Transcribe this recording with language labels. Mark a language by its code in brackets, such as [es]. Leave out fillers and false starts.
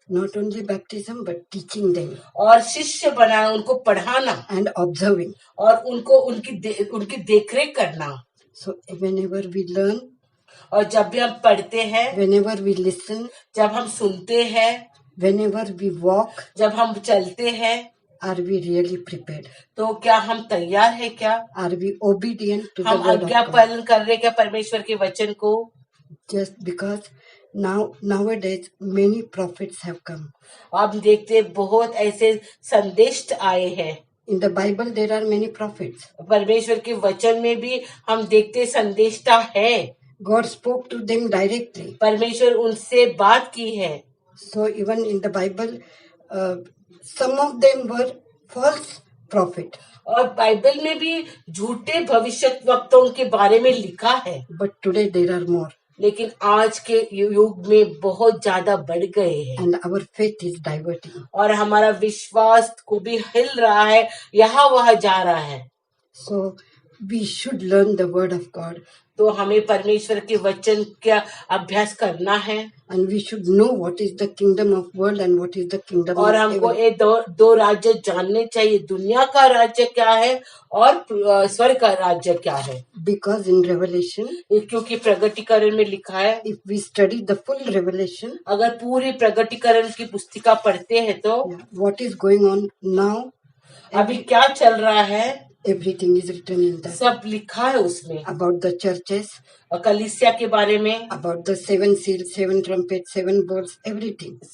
[en] Not only baptism but teaching them [hi] और शिष्य बनाना, उनको पढ़ाना [en] and observing. [hi] और उनको उनकी देखरेख करना. [en] So whenever we learn, [hi] और जब भी हम पढ़ते हैं, [en] whenever we listen, [hi] जब हम सुनते हैं, [en] whenever we walk, [hi] जब हम चलते हैं, [en] are we really prepared? [hi] तो क्या हम तैयार है क्या? [en] Are we obedient to the [hi] हम [en] word of [hi] आज्ञा [en] God? [hi] पालन कर रहे क्या परमेश्वर के वचन को? [en] Just because nowadays many prophets have come. [hi] आप देखते हैं बहुत ऐसे संदेश आए हैं. [en] In the Bible there are many prophets. [hi] परमेश्वर के वचन में भी हम देखते संदेशता है. [en] God spoke to them directly. [hi] परमेश्वर उनसे बात की है. [en] So even in the Bible, some of them were false prophet. [hi] और बाइबल में भी झूठे भविष्यवक्ताओं के बारे में लिखा है. [en] But today there are more. [hi] लेकिन आज के युग में बहुत ज्यादा बढ़ गए हैं. [en] And our faith is diverting. [hi] और हमारा विश्वास को भी हिल रहा है, यहाँ वहाँ जा रहा है. [en] So we should learn the word of God. [hi] तो हमें परमेश्वर के वचन का अभ्यास करना है. [en] And we should know what is the kingdom of world and what is the kingdom [hi] और [en] of [hi] हमको [en] heaven. [hi] ये दो राज्य जानने चाहिए, दुनिया का राज्य क्या है और स्वर्ग का राज्य क्या है. [en] Because in Revelation, [hi] क्योंकि प्रगटीकरण में लिखा है, [en] if we study the full Revelation, [hi] अगर पूरी प्रगटीकरण की पुस्तिका पढ़ते हैं तो [en] what is going on now, [hi] अभी क्या चल रहा है, [en] everything is written in that. [hi] सब लिखा है उसमें. [en] About the churches, [hi] कलीसिया के बारे में, [en] about the 7 seals, 7 trumpets, 7 bowls, everything.